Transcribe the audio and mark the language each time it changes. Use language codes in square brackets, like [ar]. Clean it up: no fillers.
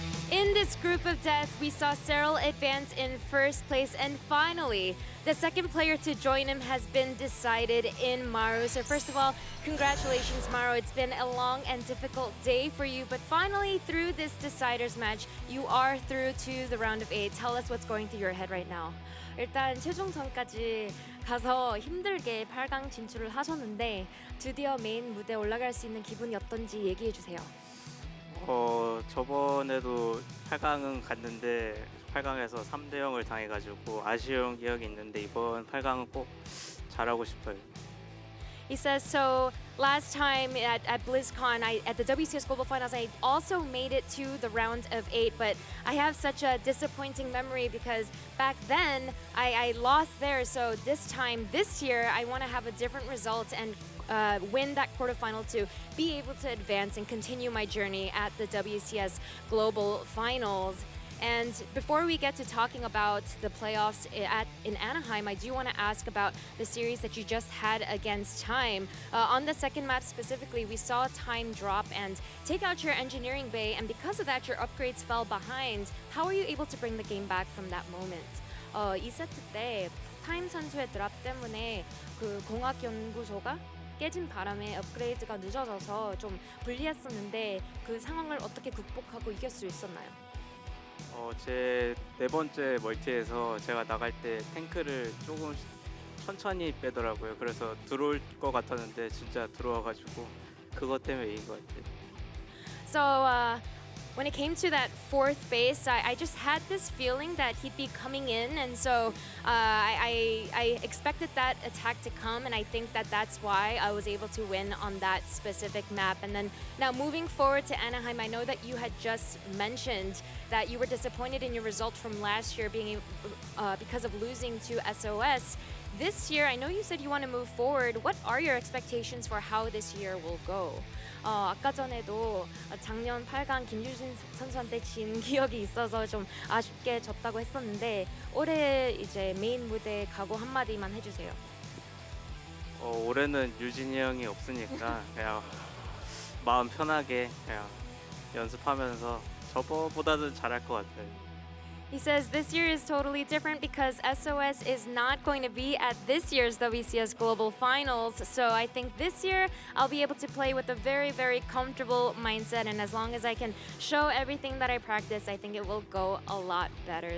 [en] In this group of death, we saw Cyril advance in 1st place, and finally, the 2nd player to join him has been decided in Maru. So first of all, congratulations, Maru. It's been a long and difficult day for you, but finally, through this deciders match, you are through to the round of 8. Tell us what's going through your head right now. [ko] 일단 최종전까지 가서 힘들게 8강 진출을 하셨는데 드디어 메인 무대에 올라갈 수 있는 기분이 어떤지 얘기해 주세요. 저번에도 8강은 갔는데 8강에서 3대 0을 당해가지고 아쉬운 기억이 있는데 이번 8강은 꼭 잘하고 싶어요. [en] He says, so last time at BlizzCon, at the WCS Global Finals, I also made it to the round of 8, but I have such a disappointing memory because back then I lost there. So this year, I want to have a different result and win that quarterfinal to be able to advance and continue my journey at the WCS Global Finals. And before we get to talking about the playoffs in Anaheim, I do want to ask about the series that you just had against Time. On the 2nd map specifically, we saw Time drop and take out your engineering bay, and because of that, your upgrades fell behind. How were you able to bring the game back from that moment? [ko] 2세트 때 타임 선수의 드랍 때문에 그 공학 연구소가 깨진 바람에 업그레이드가 늦어져서 좀 불리했었는데 그 상황을 어떻게 극복하고 이길 수 있었나요? 제 4번째 멀티에서 제가 나갈 때 탱크를 조금 천천히 빼더라고요. 그래서 들어올 것 같았는데 진짜 들어와가지고 그것 때문에 이긴 것 같아요. [en] So when it came to that 4th base, I just had this feeling that he'd be coming in, and so I expected that attack to come, and I think that that's why I was able to win on that specific map. And then now moving forward to Anaheim, I know that you had just mentioned that you were disappointed in your result from last year because of losing to SOS. This year, I know you said you want to move forward. What are your expectations for how this year will go? [ko] 아까 전에도 작년 8강 김유진 선수한테 진 기억이 있어서 좀 아쉽게 졌다고 했었는데 올해 이제 메인 무대 각오 한마디만 해주세요. 올해는 유진이 형이 없으니까 그냥 마음 편하게 그냥 연습하면서 저번보다는 잘할 것 같아요. [en] He says this year is totally different because SOS is not going to be at this year's WCS Global Finals. So I think this year I'll be able to play with a very, very comfortable mindset. And as long as I can show everything that I practice, I think it will go a lot better.